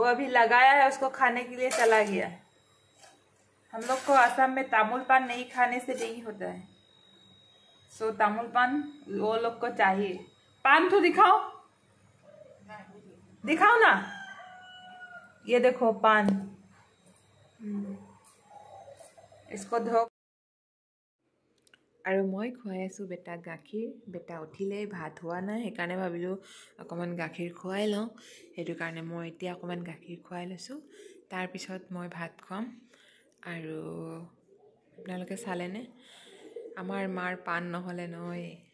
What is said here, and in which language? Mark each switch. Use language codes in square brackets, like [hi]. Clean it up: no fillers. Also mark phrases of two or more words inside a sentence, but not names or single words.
[hi] अभी लगाया है उसको खाने के लिए चला गया हम लोग को असम में तामुल पान नहीं खाने से नहीं होता है सो तामुल पान वो लोग को चाहिए पान तो दिखाओ ना ये देखो पान इसको धो [as] আৰু মই খুৱাই আছোঁ বেটাক গাখীৰ বেটা উঠিলেই ভাত হোৱা নাই সেইকাৰণে ভাবিলোঁ অকণমান গাখীৰ খুৱাই লওঁ সেইটো কাৰণে মই এতিয়া অকণমান গাখীৰ খুৱাই লৈছোঁ তাৰপিছত মই ভাত খুৱাম আৰু আপোনালোকে চালেনে আমাৰ মাৰ পান নহ'লে নহয়